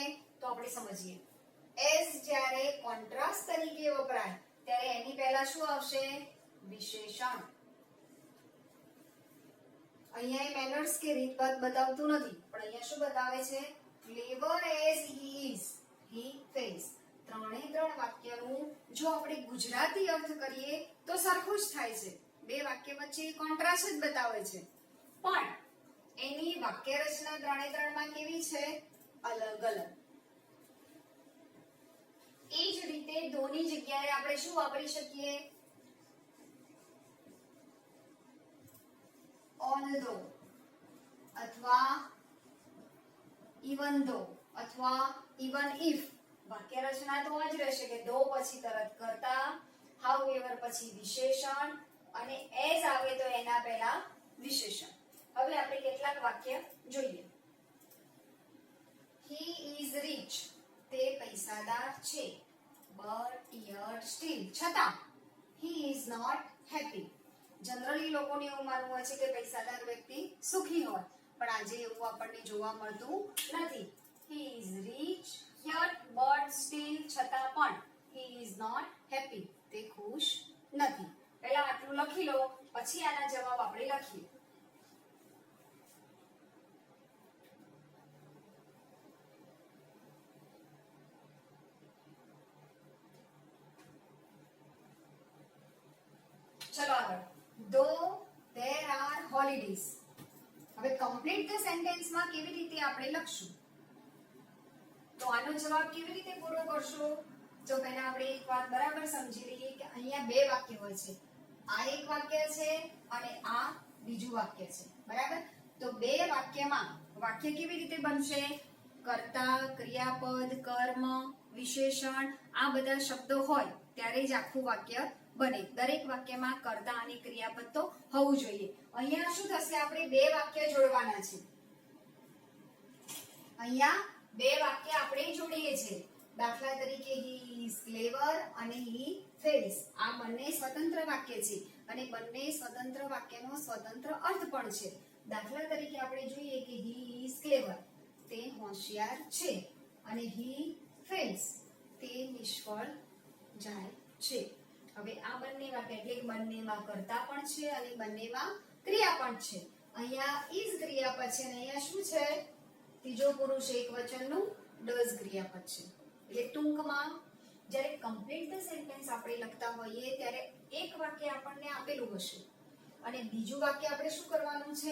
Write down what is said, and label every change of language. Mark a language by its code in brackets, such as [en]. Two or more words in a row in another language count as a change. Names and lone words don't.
[gu] તો આપણે સમજીએ. એઝ જ્યારે કોન્ટ્રાસ્ટ તરીકે વપરાય ત્યારે એની પહેલા શું આવશે? વિશેષણ. અહીંયા એ મેનર્સ કે રીતભાત બતાવતું નથી, પણ અહીંયા શું બતાવે છે? [en] Clever as he is, he fails. [gu] ત્રણે ત્રણ વાક્યનું જો આપણે ગુજરાતી અર્થ કરીએ તો સરખું જ થાય છે. બે વાક્ય વચ્ચે કોન્ટ્રાસ્ટ જ બતાવે છે, પણ એની વાક્ય રચના ત્રણે ત્રણમાં કેવી છે? અલગ અલગ. એ જ રીતે ધોની જગ્યાએ આપણે શું વાપરી શકીએ? [en] although અથવા even though અથવા even if. [gu] વાક્ય રચના તો જ રહેશે કે ધો પછી તરત કરતા, however પછી વિશેષણ અને as આવે તો એના પહેલા વિશેષણ. હવે આપણે કેટલાક વાક્ય જોઈએ. [en] he is rich, [gu] તે પૈસાદાર છે. [en] but yet still, છતાં. he is not happy. [gu] જનરલી લોકોને એવું માનવું હોય છે કે પૈસાદાર વ્યક્તિ સુખી હોય, પણ આજે એવું આપણને જોવા મળતું નથી. [en] he is rich yet but still, [gu] છતાં પણ [en] he is not happy, [gu] તે ખુશ નથી. પહેલા આટલું લખી લો, પછી આના જવાબ આપણે લખીએ. ચલો આગળ. [en] though there are holidays. [gu] હવે [en] complete the sentence [gu] માં કેવી રીતે આપણે લખશું? તો આનો જવાબ કેવી રીતે પૂરો કરશો? જો પહેલા આપણે એક વાત બરાબર સમજી લઈએ કે અહીંયા બે વાક્ય હોય છે. આ એક વાક્ય છે અને આ બીજું વાક્ય છે, બરાબર? તો બે વાક્યમાં વાક્ય કેવી રીતે બનશે? કર્તા, ક્રિયાપદ, કર્મ, વિશેષણ આ બધા શબ્દો હોય ત્યારે જ આખું વાક્ય બને. દરેક વાક્યમાં કર્તા અને ક્રિયાપદ તો હોવું જોઈએ. અહીંયા શું થશે? આપણે બે વાક્ય જોડવાના છે. અહીંયા બે વાક્ય આપણે જોડીએ છીએ. દાખલા તરીકે [en] he is clever અને he fails. [gu] આ બંને સ્વતંત્ર વાક્ય છે અને બંને સ્વતંત્ર વાક્યનો સ્વતંત્ર અર્થ પણ છે. દાખલા તરીકે આપણે જોઈએ કે [en] he is clever, [gu] તે હોશિયાર છે, અને [en] he fails, [gu] તે નિષ્ફળ જાય છે. હવે આ બંને વાક્ય એટલે કે બંનેમાં કર્તા પણ છે અને બંનેમાં ક્રિયા પણ છે. અહીંયા is ક્રિયાપદ છે અને અહીંયા શું છે? ત્રીજો પુરુષ એકવચનનું does ક્રિયાપદ છે. એટલે ટૂંકમાં જ્યારે [en] complete the sentence [gu] આપણે લખતા હોઈએ ત્યારે એક વાક્ય આપણને આપેલું હશે અને બીજું વાક્ય આપણે શું કરવાનું છે?